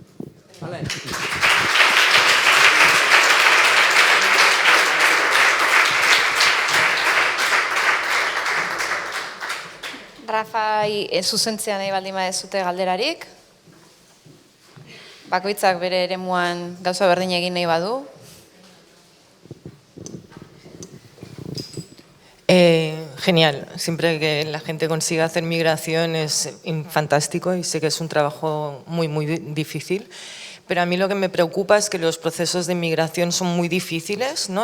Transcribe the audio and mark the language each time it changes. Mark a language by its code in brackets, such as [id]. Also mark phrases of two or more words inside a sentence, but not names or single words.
[eu] Rafai zuzentzea nahi baldin badezute galderarik. Bakoitzak bere eremuan gauza berdin egin nahi badu. [es] Genial, siempre que la gente consiga hacer migración es fantástico y sé que es un trabajo muy difícil, pero a mí lo que me preocupa es que los procesos de migración son muy difíciles, ¿no?